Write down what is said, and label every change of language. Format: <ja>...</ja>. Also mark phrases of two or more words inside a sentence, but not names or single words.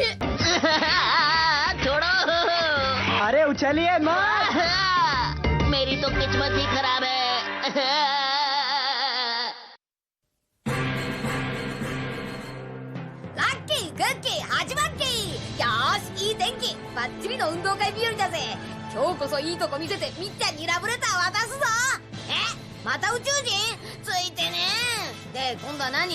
<hi>छोड़ो। अरे उछलिए मत। मेरी तो किस्मत ही खराब है।</hi> <ja>ラッキークッキー始まっけー。よーしいい天気バッチリの運動会日和だぜ。今日こそいいとこ見せてみっちゃんにラブレター渡すぞ。また宇宙人ついてねで今度は何？</ja>